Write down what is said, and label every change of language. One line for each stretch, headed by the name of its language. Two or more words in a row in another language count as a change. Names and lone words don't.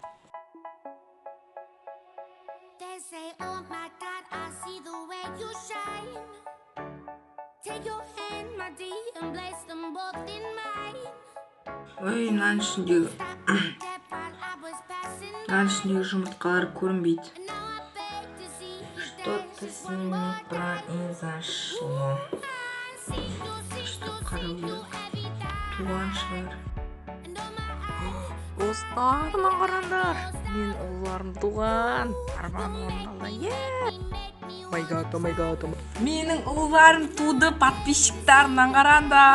Kazakh: Ой, мынаның ішіндегі жұмыртқалар көрінбейді.
Russian: Что-то с ними произошло.
Kazakh: Что қарау керек? Туған шығар. Достарына қараңдар. Мен ұлларым туған. Арман орындалды. Менің ұлларым туды, подписчиктарынан қараңдар.